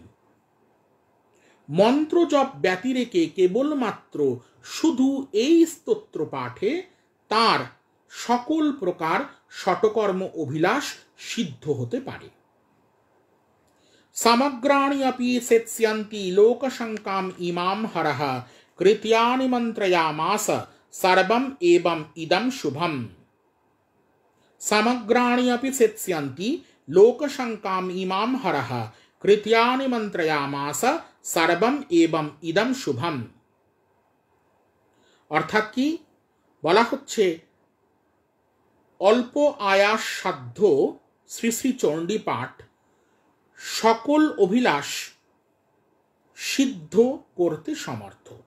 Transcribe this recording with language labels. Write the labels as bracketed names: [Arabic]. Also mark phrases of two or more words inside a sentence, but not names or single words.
[Bangla] মন্ত্র জপ ব্যতিরেকে কেবলমাত্র শুধু এই স্তোত্র পাঠে তার সকল প্রকার ষটকর্ম অভিলাষ সিদ্ধ হতে পারে। [Sanskrit] সমগ্রাণি अपि सेत्स्यन्ति लोकशङ्काम् इमां हरः कृत्यानि मन्त्रयामास सर्वम् एवम् इदं शुभम्। समग्राणि अपि सेत्स्यन्ति लोकशङ्काम् इमां हरः कृत्यानि मन्त्रयामास सर्वम् एवम् इदं शुभम्। [Bangla] অর্থাৎ কি বলা হচ্ছে, অল্প আয়াস সাধ্য শ্রী শ্রী চণ্ডী পাঠ সকল অভিলাষ সিদ্ধ করতে সমর্থ।